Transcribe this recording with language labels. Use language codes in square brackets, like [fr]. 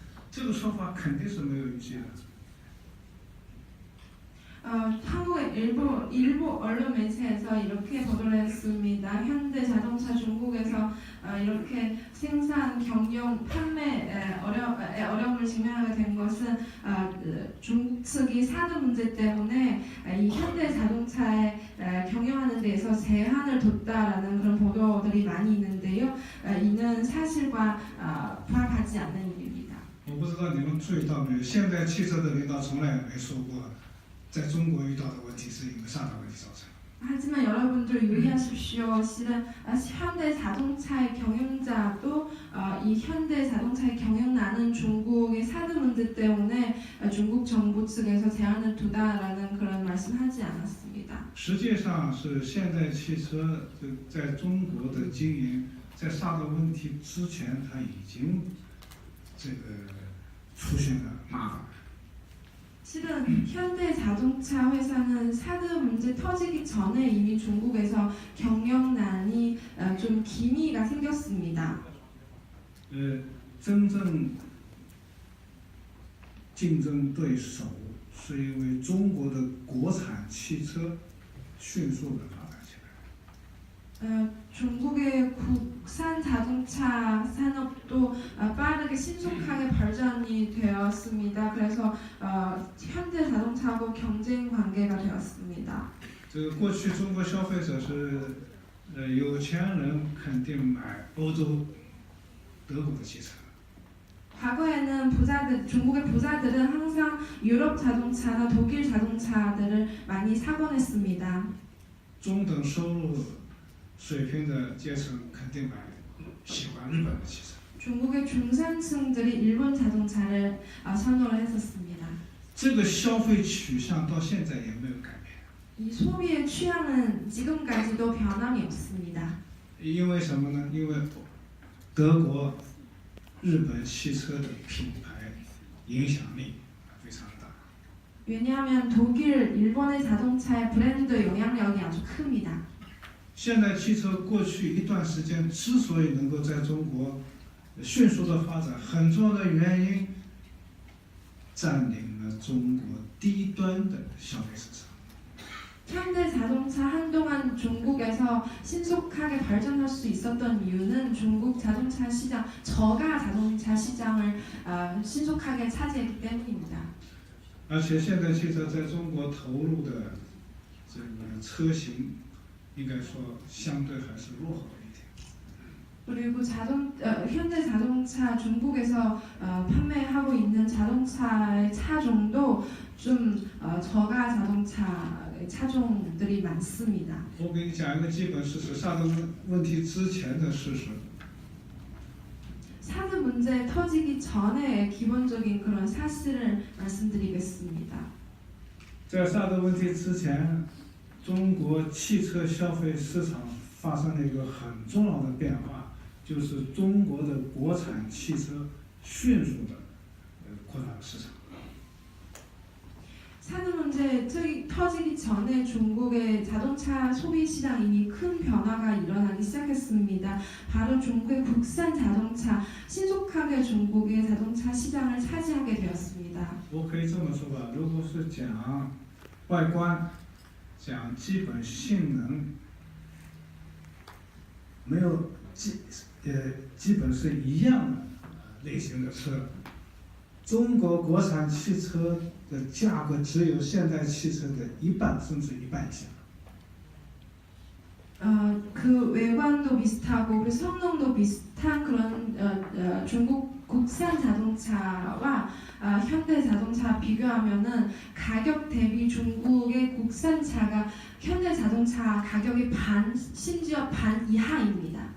[zh] 这个说法肯定是没有依据的。 [ko] 한국의 일부 언론 매체에서 이렇게 보도를 했습니다. 현대자동차 중국에서 이렇게 생산, 경영, 판매에 어려움을 직면하게 된 것은 중국 측이 사드 문제 때문에 이 현대자동차에 경영하는 데에서 제한을 뒀다라는 그런 보도들이 많이 있는데요. 이는 사실과 부합하지 않는 일입니다. [zh] 我不知道你们注意到没有，现代汽车的领导从来没说过。在中国遇到的问题是因为萨德问题造成。 [ko] 하지만 여러분들 유의하십시오. 실은 현대자동차의 경영자도 이 현대자동차의 경영나는 중국의 사드 문제 때문에 중국 정부 측에서 제한을 두다라는 그런 말씀하지 않았습니다. [zh] 实际上是现代汽车在中国的经营，在萨德问题之前，它已经出现了麻烦。 [ko] 실은 현대자동차 회사는 사드 문제 터지기 전에 이미 중국에서 경영난이 좀 기미가 생겼습니다. [zh] 真正竞争对手是因为中国的国产汽车迅速的发展起来。 [ko] 중국의 국산 자동차 산업도 빠르게 신속하게 발전이 되었습니다. 그래서 현대 자동차하고 경쟁 관계가 되었습니다. [zh] 过去中国消费者是有钱人肯定买欧洲、德国的汽车。 [ko] 과거에는 중국의 부자들은 항상 유럽 자동차나 독일 자동차들을 많이 사곤 했습니다. [zh] 中等收入 水平的阶层肯定喜欢日本的汽车。 [ko] 중국의 중산층들이 일본 자동차를 선호를 했었습니다. [zh] 这个消费取向到现在也没有改变。 [ko] 이 소비의 취향은 지금까지도 변함이 없습니다. [zh] 因为什么呢？因为德国、日本汽车的品牌影响力非常大。 [ko] 왜냐하면 독일, 일본의 자동차의 브랜드 영향력이 아주 큽니다. [zh] 现代汽车过去一段时间之所以能够在中国迅速的发展，很重要的原因占领了中国低端的消费市场。 [ko] 현대자동차 한동안 중국에서 신속하게 발전할 수 있었던 이유는 중국 자동차 시장, 저가 자동차 시장을 신속하게 차지했기 때문입니다. [zh] 而且现代汽车在中国投入的这个车型，应该说相对还是落后一点。 [ko] 그리고 현대자동차 중국에서 판매하고 있는 자동차의 차종도 좀 저가 자동차 차종들이 많습니다. [zh] 我给你讲一个基本事实，萨德问题之前的事实。 [ko] 사드 문제 터지기 전에 기본적인 그런 사실을 말씀드리겠습니다. [zh] 在萨德问题之前，中国汽车消费市场发生了一个很重要的变化，就是中国的国产汽车迅速的扩大了市场。 [ko] 사드 문제 터지기 전에 중국의 자동차 소비 시장 이미 큰 변화가 일어나기 시작했습니다. 바로 중국의 국산 자동차 신속하게 중국의 자동차 시장을 차지하게 되었습니다. [zh] 我可以这么说吧，如果是讲外观、讲基本性能，没有基本是一样的类型的车，中国国产汽车的价格只有现代汽车的一半甚至一半以下。 [ko] 그 외관도 비슷하고 그리고 성능도 비슷한 그런 중국 국산 자동차와 현대 자동차 비교하면은 가격 대비 중국의 국산차가 현대 자동차 가격의 반 심지어 반 이하입니다.